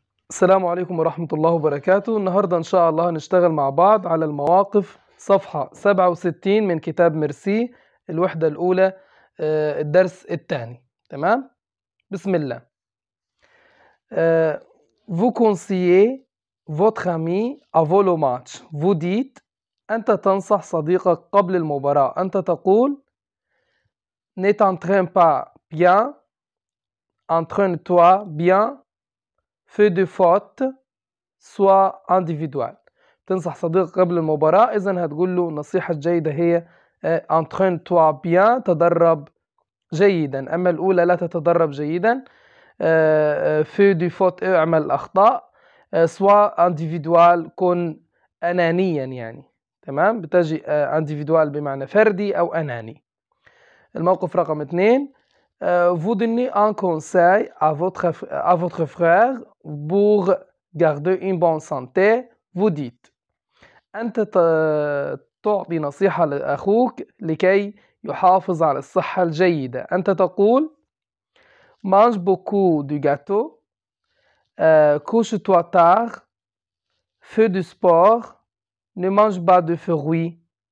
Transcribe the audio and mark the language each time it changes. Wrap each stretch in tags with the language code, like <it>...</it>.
<ar>السلام عليكم ورحمة الله وبركاته. النهاردة إن شاء الله هنشتغل مع بعض على المواقف صفحة 67 من كتاب ميرسي الوحدة الأولى الدرس الثاني. تمام؟ بسم الله.</ar> <fr>Vous conseillez votre ami avant le match. Vous dites</fr> <ar>أنت تنصح صديقك قبل المباراة. أنت تقول</ar> <fr>Ne t'entraîne pas bien, entraîne-toi bien, fais de fautes, sois individuel.</fr> <ar>تنصح صديقك قبل المباراة، إذن هتقول له النصيحة الجيدة هي</ar> <fr>entraîne-toi bien،</fr> <ar>تدرب جيدا. أما الأولى لا تتدرب جيدا،</ar> <fr>fais du faute،</fr> <ar>اعمل أخطاء،</ar> <fr>sois individuel،</fr> <ar>كن أنانيا يعني. تمام؟ بتجي individuel بمعنى فردي أو أناني. الموقف رقم 2،</ar> <fr>vous donnez un conseil à votre frère pour garder une bonne santé. vous dites</fr> <ar>أنت تعطي نصيحة لأخوك لكي يحافظ على الصحة الجيدة. أنت تقول</ar> <fr>mange beaucoup de gâteaux، couche-toi tard، fais du sport، ne mange pas de fruits.</fr>